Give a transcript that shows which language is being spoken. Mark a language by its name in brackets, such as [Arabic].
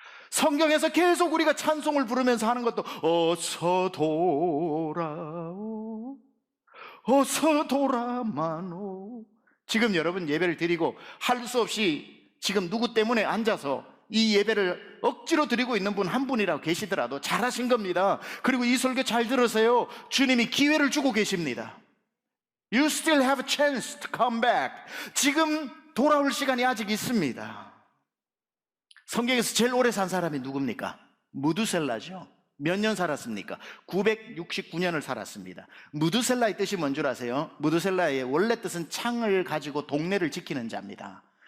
[Korean] 성경에서 계속 우리가 찬송을 부르면서 하는 것도 어서 돌아오, 어서 돌아마노. 지금 여러분 예배를 드리고 할 수 없이 지금 누구 때문에 앉아서 이 예배를 억지로 드리고 있는 분 한 분이라고 계시더라도 잘하신 겁니다. 그리고 이 설교 잘 들으세요. 주님이 기회를 주고 계십니다. [English] You still have a chance to come back. [Korean] 지금 돌아올 시간이 아직 있습니다. 성경에서 제일 오래 산 사람이 누굽니까? 무두셀라죠. 몇 년 살았습니까? 969년을 살았습니다. 무두셀라의 뜻이 뭔 줄 아세요? 무두셀라의 원래 뜻은 창을 가지고 동네를 지키는 자입니다.